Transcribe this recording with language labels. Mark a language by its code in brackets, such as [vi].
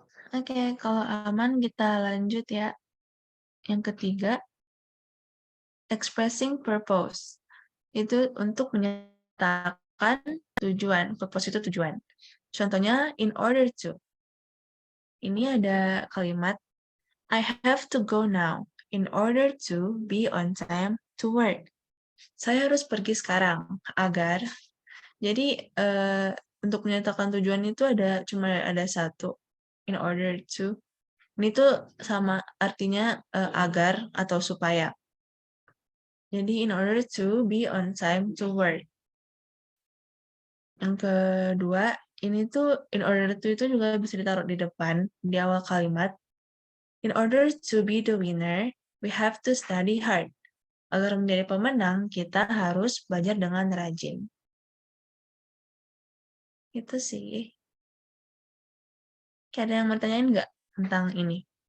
[id] Oke, kalau aman kita lanjut ya. Yang ketiga, [en] expressing purpose. [id] Itu untuk menyatakan tujuan. Purpose itu tujuan. Contohnya, in order to. Ini ada kalimat, [en] I have to go now in order to be on time to work. [id] Saya harus pergi sekarang agar. Jadi untuk menyatakan tujuan itu cuma ada satu, in order to. Ini tuh sama artinya agar atau supaya. Jadi [en] in order to be on time to work. [id] Yang kedua, ini tuh in order to itu juga bisa ditaruh di depan, di awal kalimat. [en] In order to be the winner, we have to study hard. [id] Agar menjadi pemenang, kita harus belajar dengan rajin. Itu sih. Ada yang mau tanyain nggak tentang ini?